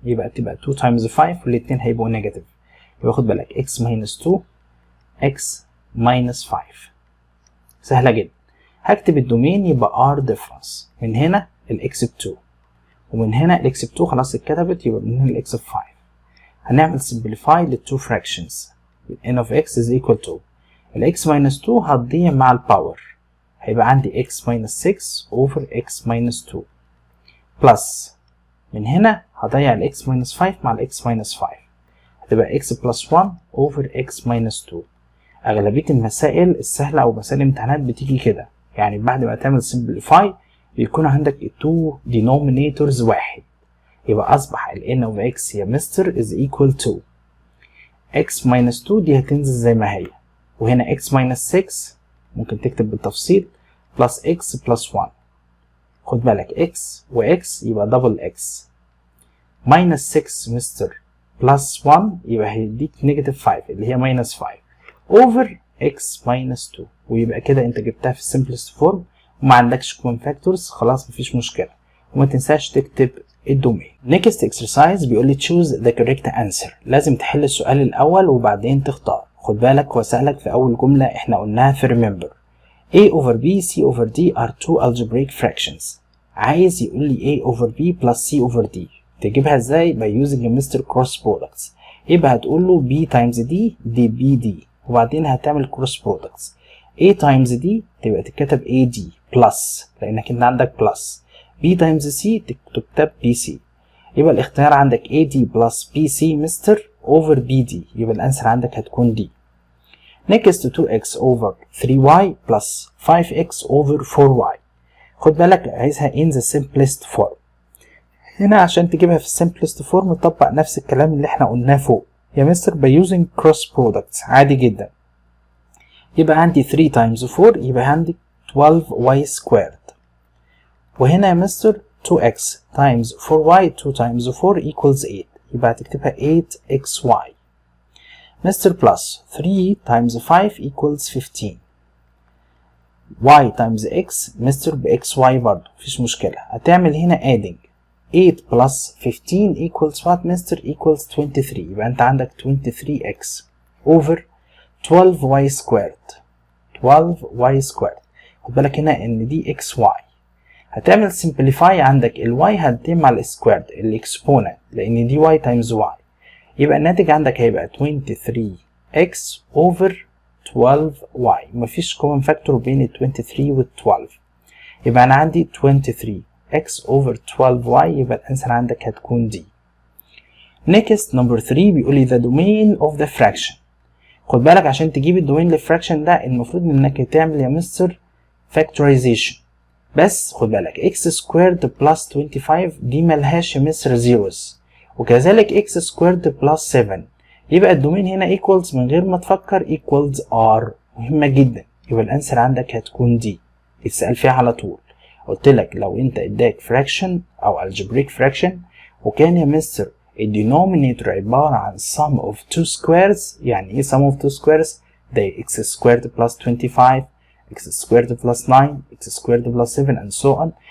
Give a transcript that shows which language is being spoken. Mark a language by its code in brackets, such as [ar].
[ar] يبقى تبقى 2 times 5 والاتنين هيبقوا نيجاتيف. يبقى خد بالك x minus 2 x minus 5. سهلة جدا. هكتب الدومين يبقى r difference. من هنا الاكس ب 2 ومن هنا الاكس ب 2 خلاص اتكتبت. يبقى من هنا الاكس ب 5. هنعمل simplify للتو fractions. n of x is equal to الاكس minus 2 هتضيع مع الباور هيبقى عندي x minus 6 over x minus 2 plus من هنا هضيع الاكس minus 5 مع الاكس minus 5 هتبقى x plus 1 over x minus 2. اغلبية المسائل السهلة او مسائل الامتحانات بتيجي كده، يعني بعد ما تعمل simplify بيكون عندك التو denominators واحد. يبقى اصبح ال n of x يا مستر is equal to x minus 2 دي هتنزل زي ما هي وهنا x minus 6 ممكن تكتب بالتفصيل plus x plus 1. خد بالك x و x يبقى double x minus 6 مستر plus 1 يبقى هيديك negative 5 اللي هي minus 5 over x minus 2. ويبقى كده انت جبتها في simplest form وما عندكش common factors. خلاص مفيش مشكلة. وما تنساش تكتب الدومين. [en] next exercise بيقول لي choose the correct answer. [ar] لازم تحل السؤال الاول وبعدين تختار. خد بالك هو سألك في اول جملة احنا قلناها في remember a over b c over d are two algebraic fractions. [en] عايز يقول لي a over b plus c over d. تجيبها ازاي؟ by using Mr. cross products. [ar] يبقى هتقول له b times d دي b d وبعدين هتعمل cross products. a times d تبقى تتكتب a d plus لانك انت عندك plus. b times c تكتب bc. يبقى الاختيار عندك ad plus bc مستر over bd. يبقى الانسر عندك هتكون d. [en] next 2x over 3y plus 5x over 4y. [ar] خد بالك عايزها in the simplest form. هنا عشان تجيبها في simplest form نطبق نفس الكلام اللي احنا قلناه فوق يا مستر by using cross products عادي جدا. يبقى عندي 3 times 4 يبقى عندي 12y squared. وهنا يا مستر 2x times 4y 2 times 4 equals 8 يبقى هتكتبها 8xy. مستر plus 3 times 5 equals 15. y times x مستر بxy برضه مفيش مشكلة. هتعمل هنا adding 8 plus 15 equals what مستر equals 23. [en] يبقى انت عندك 23x over 12y squared. 12y squared. [ar] خد بالك هنا ان دي xy. هتعمل simplify عندك ال y هتتم مع السكويرد الاكسبوننت لان دي y times y. يبقى الناتج عندك هيبقى 23x over 12y. مفيش common factor بين ال 23 وال 12. يبقى انا عندي 23x over 12y. يبقى الانسر عندك هتكون دي. next number 3 بيقول لي the domain of the fraction. خد بالك عشان تجيب الدومين للفراكشن ده المفروض انك تعمل يا مستر factorization. بس خد بالك x squared plus 25 دي ملهاش يا مستر zeros وكذلك x squared plus 7. يبقى الدومين هنا equals من غير ما تفكر equals r. مهمة جدا. يبقى الانسر عندك هتكون دي. اتسأل فيها على طول. قلت لك لو انت اداك fraction او algebraic fraction وكان يا مستر الدينومينيتور عبارة عن sum of two squares. يعني ايه sum of two squares؟ ده x squared plus 25 x squared plus 9 x squared plus 7 and so on.